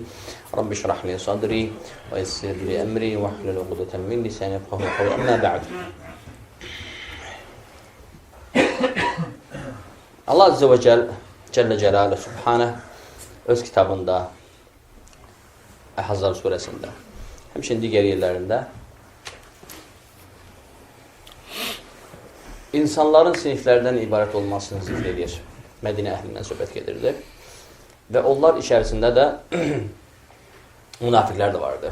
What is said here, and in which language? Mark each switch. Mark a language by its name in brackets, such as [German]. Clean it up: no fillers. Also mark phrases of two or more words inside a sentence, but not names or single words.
[Arabic] رب اشرح لي صدري ويسر لي أمري واحلل عقدة من لساني يفقهوا قولي. [Azerbaijani] Amma ba'd. [Arabic] الله عز وجل جل جلاله سبحانه [Azerbaijani] öz kitabında Ahzab suresində, həmçinin digər yerlərində insanların siniflərdən ibarət olmasını zikr edir. Mədinə əhlindən söhbət gedirdi. Və onlar içərisində də münafiqlər də vardı.